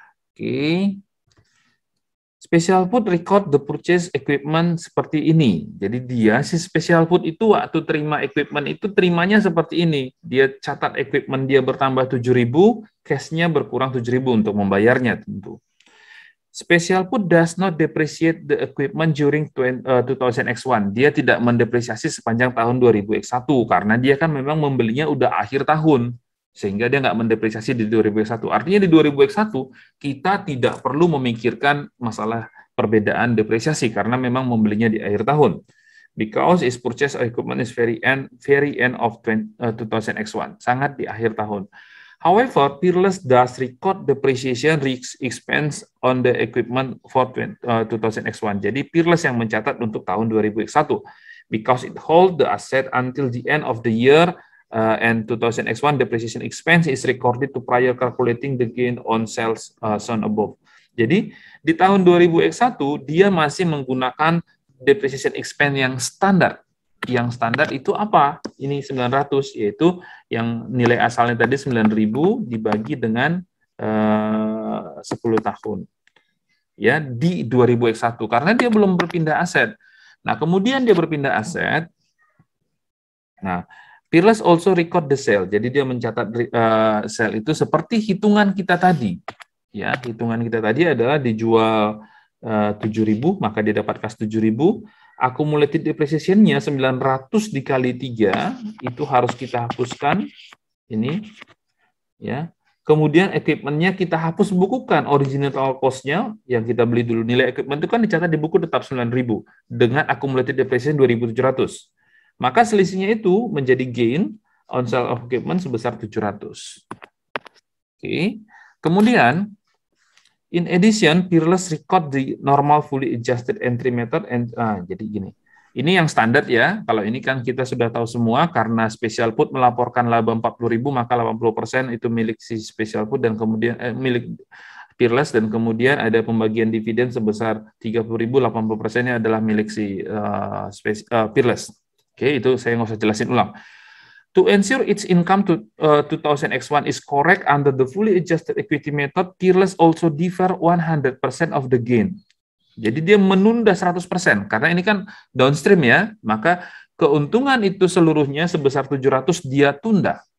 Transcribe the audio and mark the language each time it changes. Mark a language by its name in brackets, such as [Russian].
[English] Oke. Special Food record the purchase equipment [Indonesian] seperti ini. Jadi dia si Special Food itu waktu terima equipment itu terimanya seperti ini. Dia catat equipment dia bertambah 7.000, cash-nya berkurang 7.000 untuk membayarnya tentu. [English] Special Food does not depreciate the equipment during 2000X1. [Indonesian] Dia tidak mendepresiasi sepanjang tahun 2000X1 karena dia kan memang membelinya udah akhir tahun. Sehingga dia nggak mendepresiasi di 2001. Artinya di 2001 kita tidak perlu memikirkan masalah perbedaan depresiasi karena memang membelinya di akhir tahun. [English] Because its purchase equipment is very end of 2000X1, [Indonesian] sangat di akhir tahun. [English] However, Peerless does record depreciation expense on the equipment for 2000X1. [Indonesian] Jadi Peerless yang mencatat untuk tahun 2001 [English] because it hold the asset until the end of the year. And 2000X1 depreciation expense is recorded to prior calculating the gain on sales shown above. [Indonesian] Jadi di tahun 2000X1 dia masih menggunakan depreciation expense yang standar. Yang standar itu apa? Ini 900, yaitu yang nilai asalnya tadi 9.000 dibagi dengan 10 tahun. Ya, di 2000X1 karena dia belum berpindah aset. Nah, kemudian dia berpindah aset. [English] Nah, Peerless also record the sale. [Indonesian] Jadi dia mencatat sale itu seperti hitungan kita tadi. Ya, hitungan kita tadi adalah dijual 7.000, maka dia dapat kas 7.000. Accumulated depreciation-nya 900 dikali 3, itu harus kita hapuskan. Ini, ya. Kemudian equipment-nya kita hapus bukukan original cost-nya yang kita beli dulu. Nilai equipment itu kan dicatat di buku tetap 9.000 dengan accumulated depreciation 2.700. Maka selisihnya itu menjadi gain on sale of equipment sebesar 700. Oke. [English] Kemudian in addition, Peerless record the normal fully adjusted entry method and [Indonesian] jadi gini. Ini yang standar ya. Kalau ini kan kita sudah tahu semua karena Special Put melaporkan laba 40.000 maka 80% itu milik si Special Put dan kemudian milik Peerless dan kemudian ada pembagian dividen sebesar 30.000, 80%-nya adalah milik si Peerless. Oke, itu saya nggak usah jelasin ulang. [English] To ensure its income to 2000x1 is correct under the fully adjusted equity method, Peerless also defer 100% of the gain. [Indonesian] Jadi dia menunda 100%, karena ini kan downstream ya, maka keuntungan itu seluruhnya sebesar 700 dia tunda.